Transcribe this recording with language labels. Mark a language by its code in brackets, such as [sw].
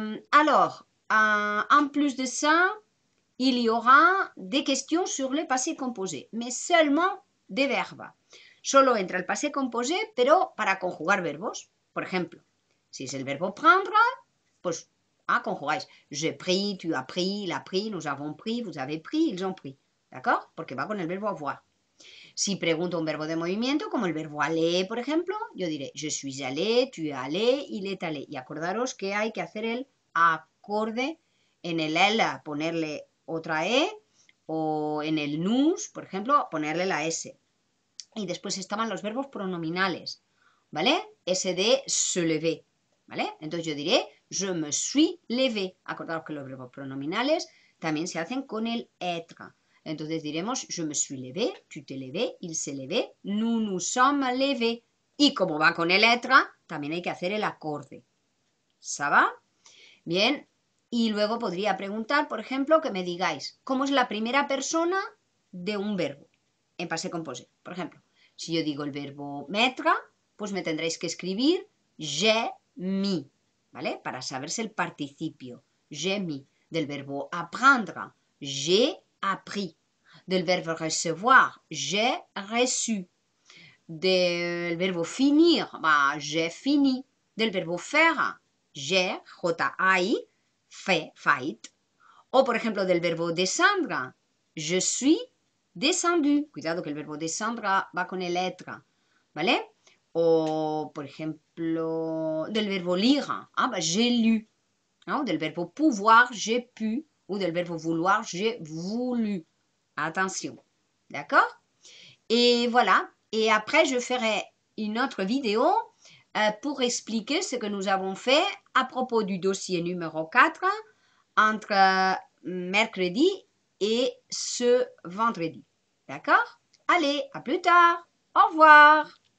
[fr] Alors, en plus de ça, il y aura des questions sur le passé composé, mais seulement de verbes. [es] Solo entra el passé composé, pero para conjugar verbos. Por ejemplo, si es el verbo prendre, pues conjugáis. [fr] J'ai pris, tu as pris, il a pris, nous avons pris, vous avez pris, ils ont pris. ¿D'accord? [es] Porque va con el verbo avoir. Si pregunto un verbo de movimiento, como el verbo aller, por ejemplo, yo diré [fr] je suis allé, tu es allé, il est allé. [es] Y acordaros que hay que hacer el acorde en el él, ponerle otra E, o en el nous, por ejemplo, ponerle la S. Y después estaban los verbos pronominales, ¿vale? Ese de se lever, ¿vale? Entonces yo diré [fr] je me suis levé. [es] Acordaros que los verbos pronominales también se hacen con el être. Entonces diremos [fr] je me suis levé, tu te levé, il s'est levé, nous nous sommes levés. [es] Y como va con el être, también hay que hacer el acorde. [fr] ¿Ça va? [es] Bien. Y luego podría preguntar, por ejemplo, que me digáis cómo es la primera persona de un verbo en passé composé. Por ejemplo, si yo digo el verbo mettre, pues me tendréis que escribir [fr] j'ai mis, [es] ¿vale? Para saberse el participio. [fr] J'ai mis. [es] Del verbo apprendre, [fr] j'ai appris. [es] Del verbo recevoir, [fr] j'ai reçu. [es] Del verbo finir, [fr] j'ai fini. [es] Del verbo faire, [fr] j'ai, J-A-I, fait. [es] O, por ejemplo, del verbo descendre, [fr] je suis descendu. [es] Cuidado que el verbo descendre va con el être, ¿vale? O, por ejemplo, del verbo lire, [fr] j'ai lu. [es] ¿No? Del verbo [fr] pouvoir, j'ai pu. Ou [es] del verbo [fr] vouloir, j'ai voulu. Attention. D'accord? Et voilà. Et après, je ferai une autre vidéo pour expliquer ce que nous avons fait à propos du dossier numéro 4 entre mercredi et ce vendredi. D'accord? Allez, à plus tard. Au revoir.